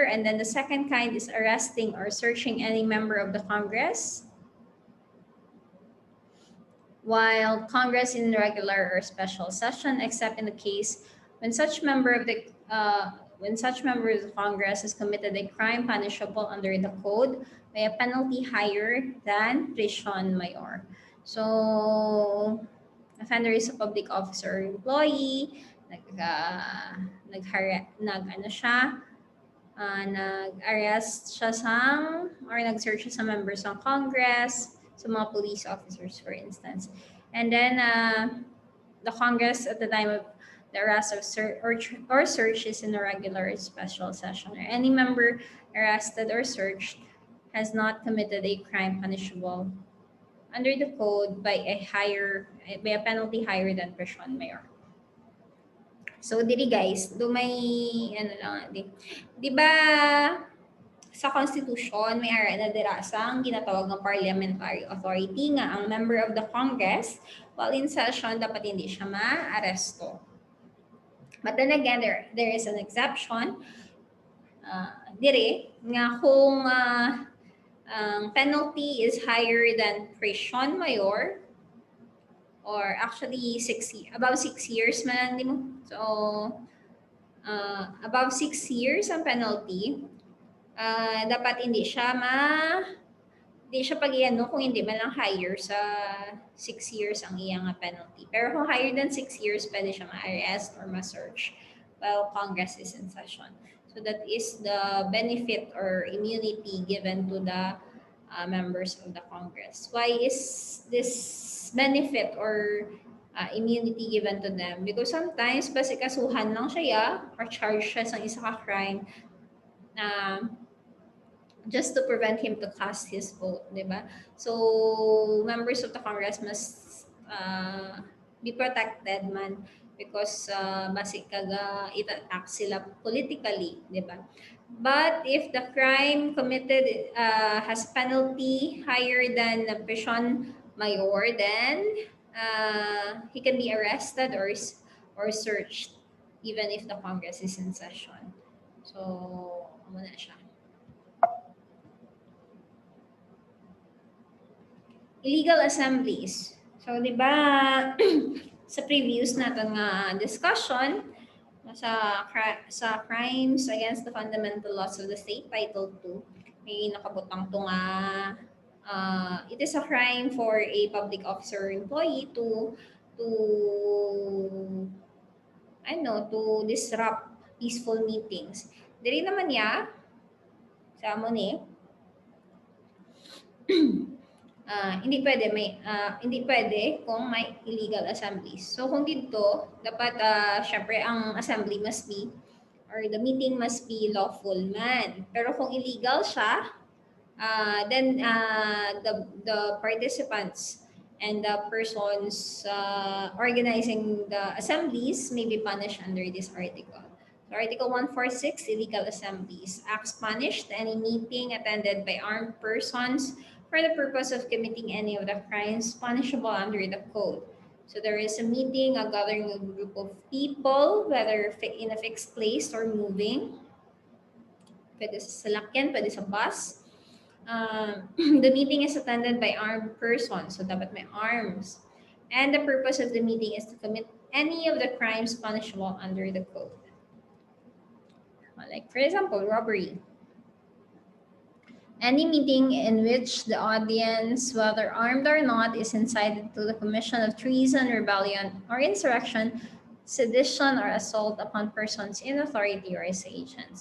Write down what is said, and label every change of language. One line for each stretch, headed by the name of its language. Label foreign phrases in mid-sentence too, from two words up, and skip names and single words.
English: And then the second kind is arresting or searching any member of the Congress while Congress in regular or special session, except in the case when such member of the Congress has committed a crime punishable under the code by a penalty higher than prison mayor. So, offender is a public officer or employee,
Hiligaynon: nag-arrest siya or nag-search siya sa members ng Congress, sa mga police officers, for instance.
English: And then, the Congress at the time of the arrest or search is in a regular or special session, or any member arrested or searched has not committed a crime punishable under the code by a penalty higher than prison mayor.
Hiligaynon: So, diri guys, may, di ba, sa Constitution, may ara na dirasang ginatawag ng
English: parliamentary authority
Hiligaynon: nga ang
English: member of the Congress, while in session,
Hiligaynon: dapat hindi siya ma-aresto.
English: But then again, there is an exception.
Hiligaynon: Dire, nga kung ang penalty
English: is higher than prison mayor, or actually above 6 years
Hiligaynon: man, di mo? So, above 6 years ang penalty, dapat hindi siya pag-iano kung hindi man lang higher sa 6 years ang iyang penalty. Pero kung higher than 6 years, pwede siya ma-arrest or ma-search
English: while Congress is in session. So that is the benefit or immunity given to the members of the Congress. Why is this benefit or immunity given to them? Because sometimes
Hiligaynon: basi kasuhan lang siya or charge siya sa isa ka crime
English: just to prevent him to cast his vote,
Hiligaynon: di ba?
English: So members of the Congress must be protected man because
Hiligaynon: basi kaga ita-attack sila
English: politically, di ba? But if the crime committed has penalty higher than the prison mayor, then he can be arrested or searched even if the Congress is in session. So,
Hiligaynon: ano na siya.
English: Illegal assemblies.
Hiligaynon: So, di ba, sa previous natin nga discussion, sa
English: crimes against the fundamental laws of the state,
Hiligaynon: Title 2, may nakabutang to nga,
English: it is a crime for a public officer or employee to disrupt peaceful meetings.
Hiligaynon: Diri naman niya, sa mo ni, hindi pwede kung may
English: illegal assemblies.
Hiligaynon: So kung dito, dapat syempre ang assembly
English: must be or the meeting must be lawful man.
Hiligaynon: Pero kung illegal siya,
English: then the participants and the persons organizing the assemblies may be punished under this article. So Article 146, illegal assemblies. Acts punished any meeting attended by armed persons for the purpose of committing any of the crimes punishable under the code. So there is a meeting, a gathering of a group of people, whether in a fixed place or moving.
Hiligaynon: Pwede sa salakyan, pwede sa bus.
English: The meeting is attended by armed persons, so
Hiligaynon: dapat may
English: arms. And the purpose of the meeting is to commit any of the crimes punishable under the code. Like, for example, robbery. Any meeting in which the audience, whether armed or not, is incited to the commission of treason, rebellion, or insurrection, sedition, or assault upon persons in authority or as agents.